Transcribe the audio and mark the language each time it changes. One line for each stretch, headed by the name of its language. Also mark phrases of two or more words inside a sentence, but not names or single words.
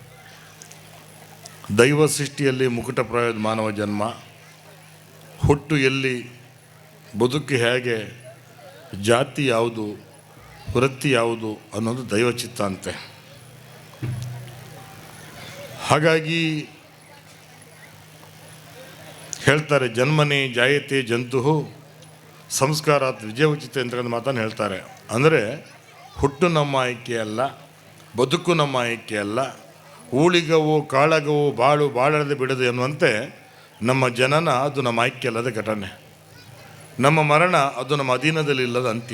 Kannada: ದೈವ ಸೃಷ್ಟಿಯಲ್ಲಿ ಮುಕುಟಪ್ರಾಯದ ಮಾನವ ಜನ್ಮ, ಹುಟ್ಟು ಎಲ್ಲಿ, ಬದುಕು ಹೇಗೆ, ಜಾತಿ ಯಾವುದು, ವೃತ್ತಿ ಯಾವುದು ಅನ್ನೋದು ದೈವಚಿತ್ತ ಅಂತೆ. ಹಾಗಾಗಿ ಹೇಳ್ತಾರೆ,
Sanskrit: ಜನ್ಮನೇ ಜಾಯತೆ ಜಂತು ಸಂಸ್ಕಾರಾತ್ ವಿಜಯೋಚಿತ
Kannada: ಅಂತಕ್ಕಂಥ ಮಾತನ್ನು ಹೇಳ್ತಾರೆ. ಅಂದರೆ ಹುಟ್ಟು ನಮ್ಮ ಆಯ್ಕೆ ಅಲ್ಲ, ಬದುಕು ನಮ್ಮ ಆಯ್ಕೆ ಅಲ್ಲ, ಊಳಿಗವು ಕಾಳಗವು ಬಾಳು ಬಾಳದೆ ಬಿಡದು ಎನ್ನುವಂತೆ ನಮ್ಮ ಜನನ ಅದು ನಮ್ಮ ಆಯ್ಕೆ ಅಲ್ಲದ ಘಟನೆ, ನಮ್ಮ ಮರಣ ಅದು ನಮ್ಮ ಅಧೀನದಲ್ಲಿ ಇಲ್ಲದ ಅಂತ್ಯ.